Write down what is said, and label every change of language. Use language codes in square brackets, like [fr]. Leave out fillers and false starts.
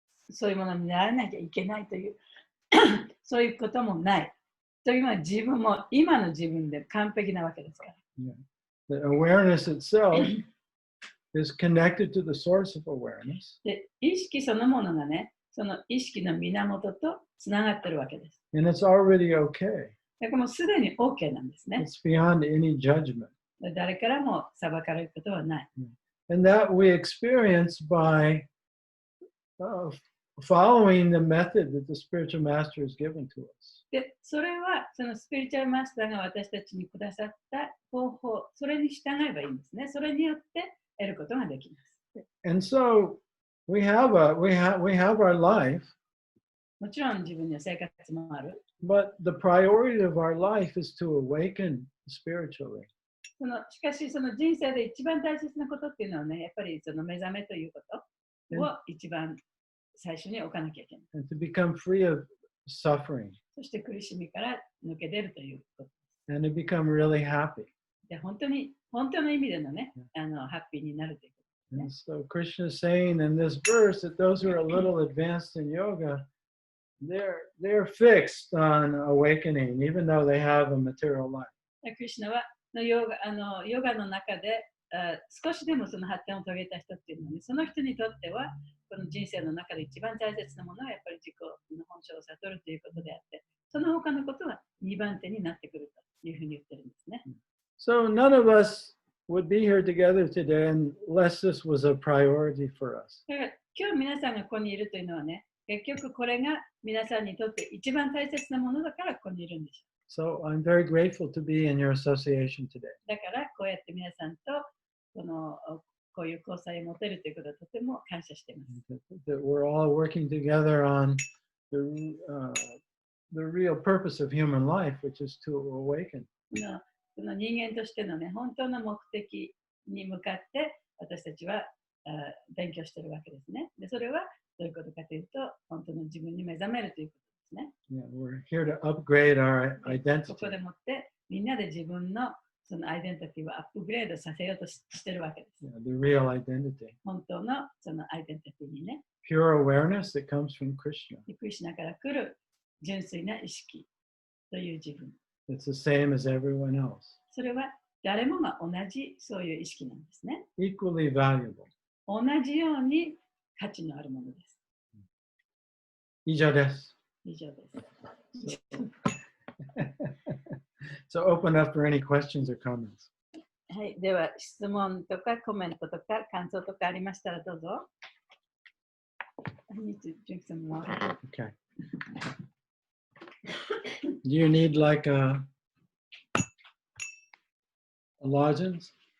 [ja] そういうものにならなきゃいけないというそういうこともない。というのは自分も今の自分で完璧なわけですから。 [en] Yeah. The awareness itself is connected to the source of awareness. [ja] で、意識そのものがね、その意識の源とつながっているわけです。 [en] And it's already okay. [ja] だからもうすでに OK なんですね。 [en] It's beyond any judgment. [ja] 誰からも裁かれることはない。 [en] And that we experience by following the method that the spiritual master has given to us. [ja] で、それはそのスピリチュアルマスターが私たちにくださった方法、それに従えばいいんですね。それによって得ることができます。 [en] And so we have our life, [ja] もちろん自分には生活もある。 [en] but the priority of our life is to awaken spiritually. [ja] しかし、その人生で一番大切なことっていうのはね、やっぱりその目覚めということを一番最初に置かなきゃいけない。 [en] And to become free of suffering. [ja] そして苦しみから抜け出るということ。 [en] And to become really happy. [ja] で、本当の意味でのね、ハッピーになるということ、ね。 [en] And so Krishna is saying in this verse that those who are a little advanced in yoga, they're fixed on awakening, even though they have a material life. [ja] クリシュナはヨガの中で少しでもその発展を遂げた人っていうのは、ね、その人にとってはこの人生の中で一番大切なものはやっぱり自己の本性を悟るということであって、その他のことは2番手になってくるというふうに言ってるんですね。 [en] So none of us would be here together today unless this was a priority for us. [ja] だから今日皆さんがここにいるというのはね、結局これが皆さんにとって一番大切なものだからここにいるんです。 [en] So I'm very grateful to be in your association today. [ja] だからこうやって皆さんとこういう交際を持てるということはとても感謝しています。 [en] That we're all working together on the real purpose of human life, which is to awaken. [ja] その人間としてのね、本当の目的に向かって私たちは勉強しているわけですね。で、それはどういうことかというと、本当の自分に目覚めるということですね。 [en] Yeah, we're here to upgrade our [ja] こ [en] identity. [ja] こでもってみんなで自分のそのアイデンティティをアップグレードさせようとしているわけです。 [en] Yeah, the real identity. [ja] 本当のそのアイデンティティにね。 [en] Pure awareness that comes from Krishna. [ja] クリシュナから来る純粋な意識という自分。 [en] It's the same as everyone else. [ja] それは誰もが同じそういう意識なんですね。 [en] Equally valuable. [ja] 同じように価値のあるものです。以上です。以上です。 [en] So open up for any questions or comments. [ja] はい、では質問とかコメントとか感想とかありましたらどうぞ。 [en] I need to drink some water. Okay. Do you need like a lozenge?